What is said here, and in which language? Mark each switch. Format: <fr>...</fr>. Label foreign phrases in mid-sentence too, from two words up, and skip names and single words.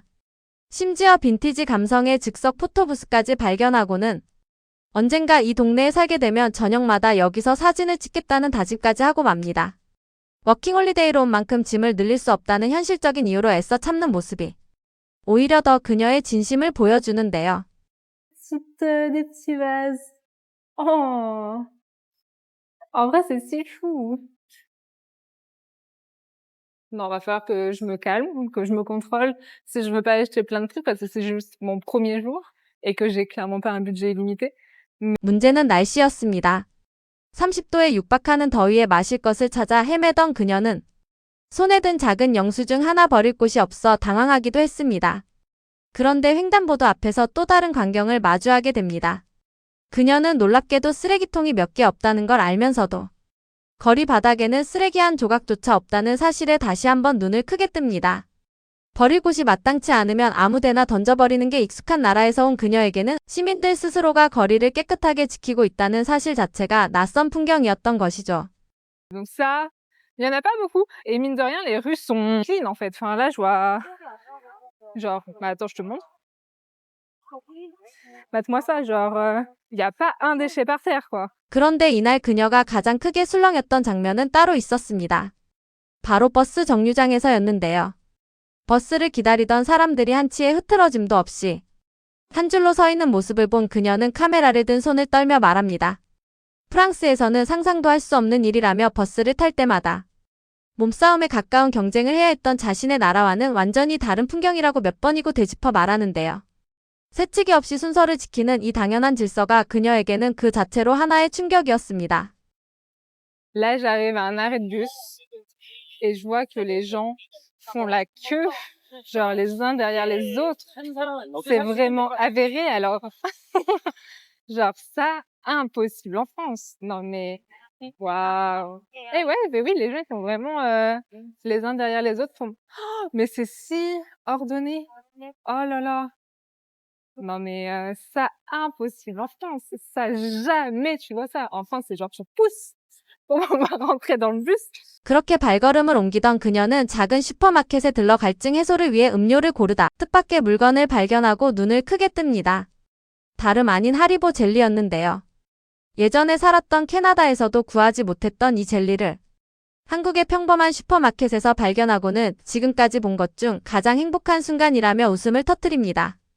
<ko>심지어 빈티지 감성의 즉석 포토부스까지 발견하고는 언젠가 이 동네에 살게 되면 저녁마다 여기서 사진을 찍겠다는 다짐까지 하고 맙니다. 워킹홀리데이로 온 만큼 짐을 늘릴 수 없다는 현실적인 이유로 애써 참는 모습이 오히려 더 그녀의 진심을 보여주는데요.</ko> <fr>Des petits vases. Oh! En vrai, c'est si chou. Non, va falloir que je me calme, que je me contrôle si je veux pas acheter plein de trucs parce que c'est juste mon premier jour et que j'ai clairement pas un budget illimité.</fr> <ko>문제는 날씨였습니다. 30도에 육박하는 더위에 마실 것을 찾아 헤매던 그녀는 손에 든 작은 영수증 하나 버릴 곳이 없어 당황하기도 했습니다. 그런데 횡단보도 앞에서 또 다른 광경을 마주하게 됩니다. 그녀는 놀랍게도 쓰레기통이 몇 개 없다는 걸 알면서도 거리 바닥에는 쓰레기 한 조각조차 없다는 사실에 다시 한번 눈을 크게 뜹니다. 버릴 곳이 마땅치 않으면 아무데나 던져버리는 게 익숙한 나라에서 온 그녀에게는 시민들 스스로가 거리를 깨끗하게 지키고 있다는 사실 자체가 낯선 풍경이었던 것이죠.</ko> <fr>Donc ça, il y en a pas beaucoup et mine de rien, les rues sont clean en fait. Enfin là, je vois genre bah attends, je te montre. Mate-moi ça, genre il y a pas un déchet par terre quoi.</fr> <ko>그런데 이날 그녀가 가장 크게 술렁였던 장면은 따로 있었습니다. 바로 버스 정류장에서였는데요. 버스를 기다리던 사람들이 한치의 흐트러짐도 없이 한 줄로 서 있는 모습을 본 그녀는 카메라를 든 손을 떨며 말합니다. 프랑스에서는 상상도 할 수 없는 일이라며 버스를 탈 때마다 몸싸움에 가까운 경쟁을 해야 했던 자신의 나라와는 완전히 다른 풍경이라고 몇 번이고 되짚어 말하는데요. 새치기 없이 순서를 지키는 이 당연한 질서가 그녀에게는 그 자체로 하나의 충격이었습니다.</ko> <fr>Là, j'arrive à un arrêt de bus et je vois que les gens font la queue, genre les uns derrière les autres. C'est vraiment avéré, alors genre ça, impossible en France. Non mais waouh! Et ouais, beh oui, les gens ils sont vraiment, les uns derrière les autres font mais c'est si ordonné! Oh là là! Non mais ça, impossible en France. Ça, jamais tu vois ça. En France, c'est genre tu pousses pour pouvoir rentrer dans le bus.</fr> <ko>그렇게 발걸음을 옮기던 그녀는 작은 슈퍼마켓에 들러 갈증 해소를 위해 음료를 고르다 뜻밖의 물건을 발견하고 눈을 크게 뜹니다. 다름 아닌 하리보 젤리였는데요. 예전에 살았던 캐나다에서도 구하지 못했던 이 젤리를 한국의 평범한 슈퍼마켓에서 발견하고는 지금까지 본 것 중 가장 행복한 순간이라며 웃음을 터뜨립니다.</ko>